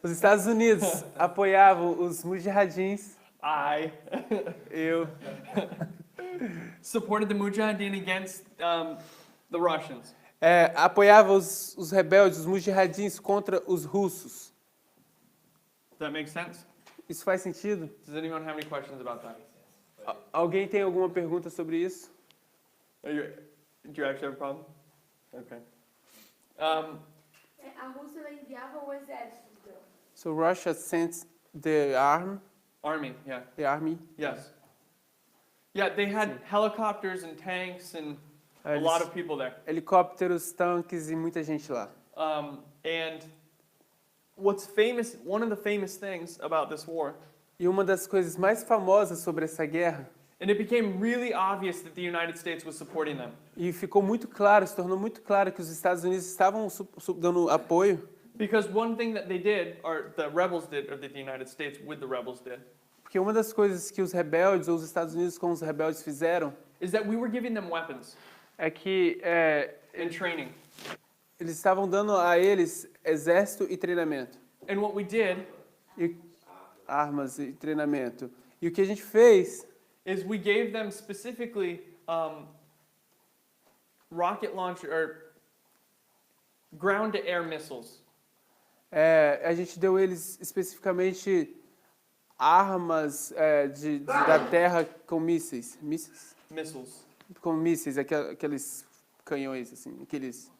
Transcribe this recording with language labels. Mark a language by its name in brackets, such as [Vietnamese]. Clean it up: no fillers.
[Portuguese] Os Estados Unidos apoiavam os mujahidins. Eu [English] Supported the Mujahideen against the Russians. [Portuguese] apoiava os rebeldes, os mujahidins contra os russos. [English] Does that make sense? [Portuguese] Isso faz sentido? [English] Does anyone have any questions about that? [Portuguese] Alguém tem alguma pergunta sobre isso? [English] Do you actually have a problem? Okay. [Portuguese] A Rússia ela enviava o exército, então. [English] So Russia sent the Army, yeah. army. Yes. Yeah, they had helicopters and tanks and a lot of people there. [Portuguese] Helicópteros, tanques e muita gente lá. [English] And what's famous, one of the famous things about this war, [Portuguese] E uma das coisas mais famosas sobre essa guerra, [English] and it became really obvious that the United States was supporting them. [Portuguese] e ficou muito claro, se tornou muito claro que os Estados Unidos estavam dando apoio, [English] Because one thing that they did, or the rebels did, or that the United States with the rebels did, [Portuguese] porque uma das coisas que os rebeldes, ou os Estados Unidos com os rebeldes fizeram, [English] is that we were giving them weapons [Portuguese] é que [English] and training. [Portuguese] eles estavam dando a eles exército e treinamento. [English] And what we did [Portuguese] E armas e treinamento. E o que a gente fez [English] is we gave them specifically rocket launcher or ground-to-air missiles. [Portuguese] a gente deu eles especificamente armas da terra com mísseis. [English] Missiles. [Portuguese] Com mísseis, aqueles canhões, assim, aqueles